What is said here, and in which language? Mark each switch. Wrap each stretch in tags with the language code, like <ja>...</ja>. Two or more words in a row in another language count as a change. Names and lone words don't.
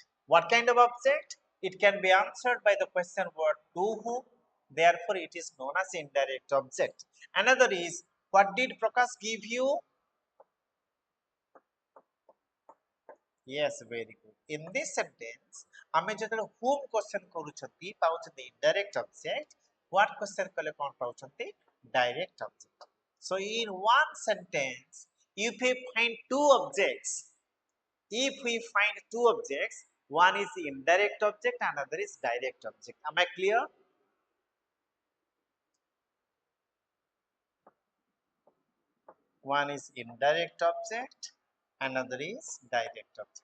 <en>What kind of object? It can be answered by the question word to whom. Therefore, it is known as indirect object. Another is, what did Prakash give you? Yes, very good. In this sentence,</en> <or>ଆମେ ଯେତେବେଳେ</or> <en>whom question</en> <or>କରୁଛନ୍ତି ପାଉଛନ୍ତି</or> <en>indirect object, what question</en> <or>କଲେ କ'ଣ ପାଉଛନ୍ତି?</or> <en>Direct object. So in one sentence, if we find two objects, if we find two objects, one is indirect object, another is direct object. Am I clear? One is indirect object, another is direct object.</en>